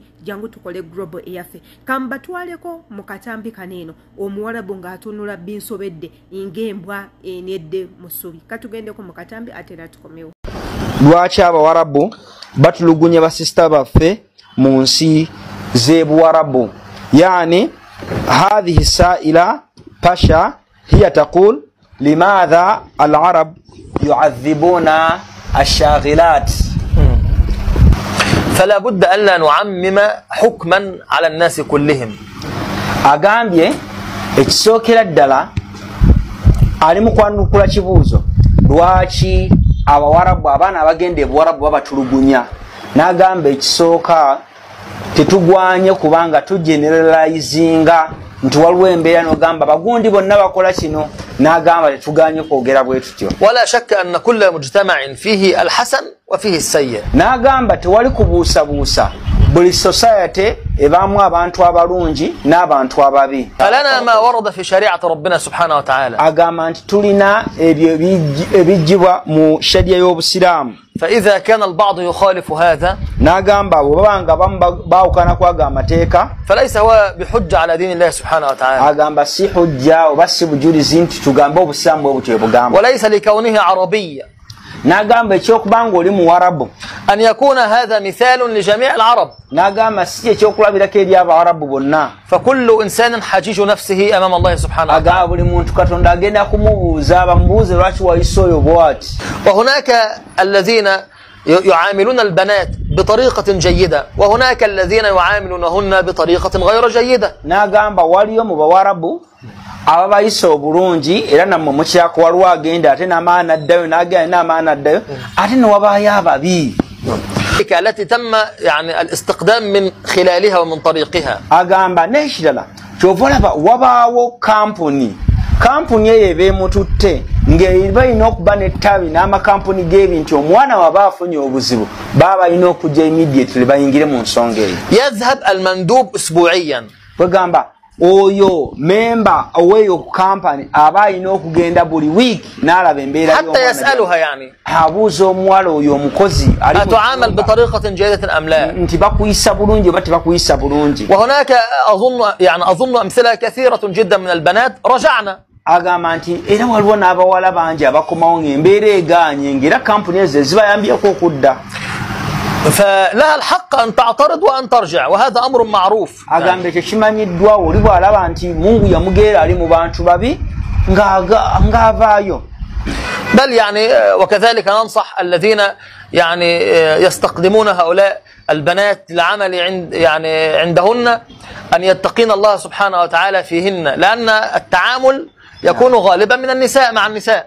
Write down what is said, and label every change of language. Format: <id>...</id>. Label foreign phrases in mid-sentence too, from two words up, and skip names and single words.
<lg>Jangu tukole global eyaffe. Kambatwaleko mu katambi kaneeno Omuwarabu ng'atunula binsobedde ng'embwa enedde mu ssubi. Katugendeko mu katambi ate era tukomewo. Lwaki Abawarabu batulugunya basista baffe mu nsi z'Ebuwarabu?</lg> <ar>Yani هذه السائلة باشا هي تقول لماذا العرب يعذبون الشاغلات؟ فلا بد ألا نعمم حكما على الناس كلهم.</ar> <lg>أغامبيه ekisookera ddala ali mu kwanukula kibuuzo lwaki Abawarabu abaana abagenda Ebuwarabu babatulugunya. N'agamba ekisooka tetugwanye kubanga tugeneralizinga nti waliwo embeera n'ogamba bagundi bonna bakola kino, n'agamba tetuganye kwogera bwe tutyo.</lg> <ar>ولا شك أن كل مجتمع فيه الحسن وفيه السيء.</ar> <lg>N'agamba tewali kubuusabuusa, buli society ebaamu abantu abalungi n'abantu ababi.</lg> <ar>فلنا ما ورد في شريعة ربنا سبحانه وتعالى.</ar> <lg>Agamba nti tulina ebyo ebijjibwa mu sharia y'Obusiraamu.</lg> <ar>فإذا كان البعض يخالف هذا</ar> <lg>n'agamba bw'obanga baawukana kwaga amateeka</lg> <ar>فليس هو بحجة على دين الله سبحانه وتعالى.</ar> <lg>agamba si hujja oba si bujulizi nti tugambe obusiraamu bwe butyo bugamba.</lg> <ar>وليس لكونه عربيا.</ar> <lg>n'agamba ekyokubanga oli Muwarabu</lg> <ar>أن يكون هذا مثال لجميع العرب.</ar> <lg>n'agamba si ekyokulabirako eri Abawarabu bonna.</lg> <ar>فكل إنسان حجيج نفسه أمام الله سبحانه وتعالى.</ar> <lg>agamba buli muntu Katonda agenda kumubuuza bamubuuze lwaki wayise oyo bw'ati.</lg> <ar>وهناك الذين يعاملون البنات بطريقة جيدة وهناك الذين يعاملونهن بطريقة غير جيدة.</ar> <lg>n'agamba waliyo mu Bawarabu ababayise obulungi era nammwe mukyako waliwo agenda ate n'amaana addayo n'agenda n'amaana addayo ate ne wabaayo ababi.</lg> <ar>التي تم يعني الاستقدام من خلالها ومن طريقها.</ar> <lg>agamba n'ekirala kyova olaba wabaawo kampuni eyo ebeemututte ng'eba alina okuba n'ettabi n'amakampuni g'ebintu omwana waba afunye obuzibu baba alina okujja immediately bayingire mu nsonga eyo.</lg> <ar>يذهب المندوب أسبوعيا.</ar> <lg>Bagamba oyo memba oweyo company aba alina okugenda buli week n'alaba embeera</lg> <ar>حتى يسألها يعني</ar> <lg>abuuza omuwala oyo omukozi</lg> <ar>أتعامل بطريقة جيدة أم لا؟</ar> <lg>nti bakuyisa bulungi oba tebakuyisa bulungi.</lg> <ar>وهناك أظن أمثلة كثيرة جدا من البنات رجعنا.</ar> <lg>agamba nti era waliwo n'abawala bangi abakomawo ng'embeera egaanye ng'era kampuni ezo zibayambyeko okudda.</lg> <ar>فلها الحق أن تعترض وأن ترجع وهذا أمر معروف.</ar> <lg>agamba ekyo kimanyiddwa oli bw'alaba nti Mungu yamugeera ali mu bantu babi ng'avaayo.</lg> <ar>بل يعني وكذلك ننصح الذين يعني يستقدمون هؤلاء البنات للعمل عندهن أن يتقين الله سبحانه وتعالى فيهن لأن التعامل يكون غالبا من النساء مع النساء.</ar>